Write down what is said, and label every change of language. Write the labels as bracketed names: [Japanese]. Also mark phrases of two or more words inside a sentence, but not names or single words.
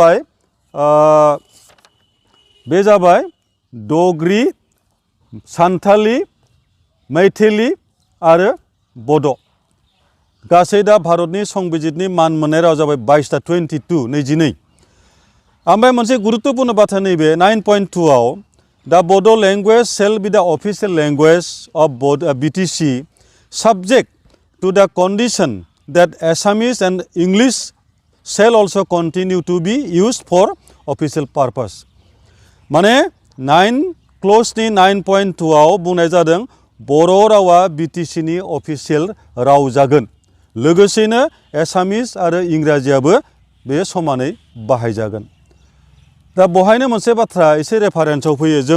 [Bodo] जाबाय डगरी सान्थाली मैथिली आरो बड' गासै दा भारतनि संबिजितनि मान मोननाय राव जाबाय 22टा 22 ओमफ्राय मोनसे गुरुत्वपूर्ण बाथ्रा नैबे 9.2 आव दा [English] Bodo language shall be the official language of BTC subject to the condition that Assamese and English shall also continue to be used for official purpose. [Bodo] माने 9 क्लजनि 9.2 आव बुंनाय जादों बर' रावा बिटिसिनि अफिसियेल राव जागोन लोगोसेनो एसामिस आरो इंराजियाबो बे समानै बाहायजागोन दा बहायनो मोनसे बाथ्रा एसे रेफारेन्सआव फैयो